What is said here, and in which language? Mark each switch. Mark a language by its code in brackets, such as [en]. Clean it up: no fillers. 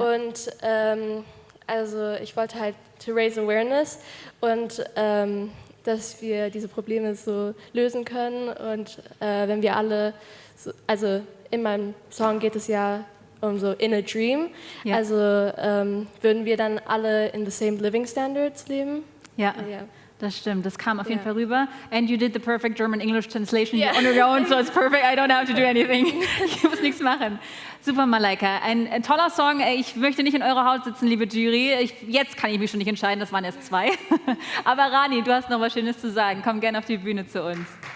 [de] Und also ich wollte halt to raise awareness und dass wir diese Probleme so lösen können. Und wenn wir alle, so, also in meinem Song geht es ja um so in a dream, Ja. also würden wir dann alle in the same living standards leben. Ja. Ja. Das stimmt, das kam auf jeden Ja. Fall rüber. [en] And you did the perfect German-English translation [de] Ja. [en] on your own, so it's perfect. I don't have to do anything. [de] Ich muss nichts machen. Super, Malaika. Ein toller Song. Ich möchte nicht in eurer Haut sitzen, liebe Jury. Jetzt kann ich mich schon nicht entscheiden, das waren erst 2. Aber Rani, du hast noch was Schönes zu sagen. Komm gerne auf die Bühne zu uns.